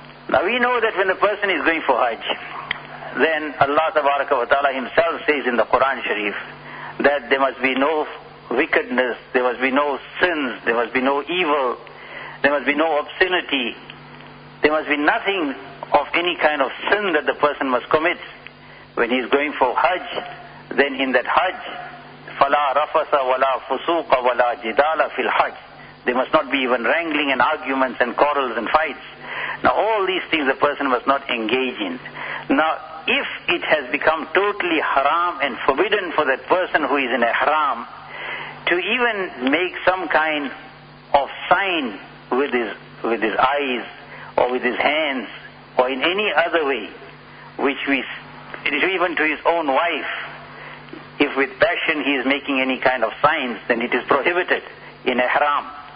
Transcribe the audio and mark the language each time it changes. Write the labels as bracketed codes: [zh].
[en] Now, we know that when a person is going for Hajj, then Allah tabaraka wa ta'ala himself says in the Quran Sharif that there must be no wickedness, there must be no sins, there must be no evil, there must be no obscenity, there must be nothing of any kind of sin that the person must commit when he is going for Hajj. Then in that Hajj, [ar] فَلَا رَفَسَ وَلَا فُسُوقَ وَلَا جِدَالَ فِي الْحَجِ. [en] There must not be even wrangling and arguments and quarrels and fights. Now all these things a person must not engage in. Now if it has become totally haram and forbidden for that person who is in a haram to even make some kind of sign with his eyes or with his hands or in any other way, even to his own wife, if with passion he is making any kind of signs, then it is prohibited in a haram.